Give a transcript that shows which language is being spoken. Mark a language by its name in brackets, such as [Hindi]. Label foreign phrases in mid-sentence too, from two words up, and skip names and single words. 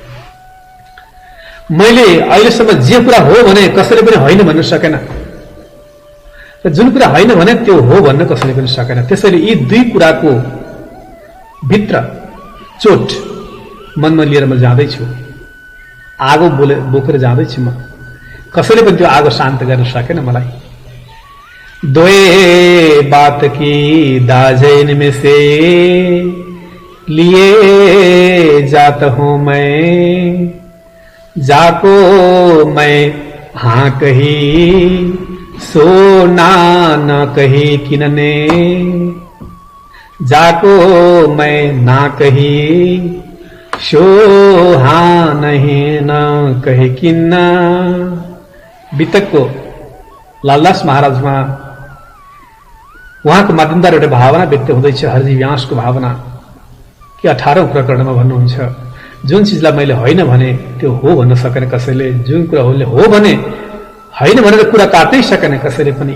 [Nepali] मैले अहिलेसम्म जे कुरा हो भने कसैले पनि होइन भन्न सकेन, र जुन कुरा होइन भने त्यो हो भन्न कसैले पनि सकेन। त्यसैले यी दुई कुराको भित्र चोट मनमा लिएर म जाँदैछु, आगो बोकेर जाँदैछु म। कसैले पनि त्यो आगो शान्त गर्न सकेन मलाई। [Hindi] दोए बात की दाजैन में से लिए जात हूं मैं, जाको मैं हाँ कही सो ना न कही किनने, जाको मैं ना कही सो हाँ नहीं न कही किन्ना। [Nepali] वितकको लालदास महाराजमा उहाँको माध्यमद्वारा एउटा भावना व्यक्त हुँदैछ, हरजी व्यासको भावना कि 18औं प्रकरणमा भन्नुहुन्छ, जुन चिजलाई मैले होइन भने त्यो हो भन्न सकेन कसैले, जुन कुरा हो भने होइन भनेर कुरा काट्नै सकेन कसैले पनि।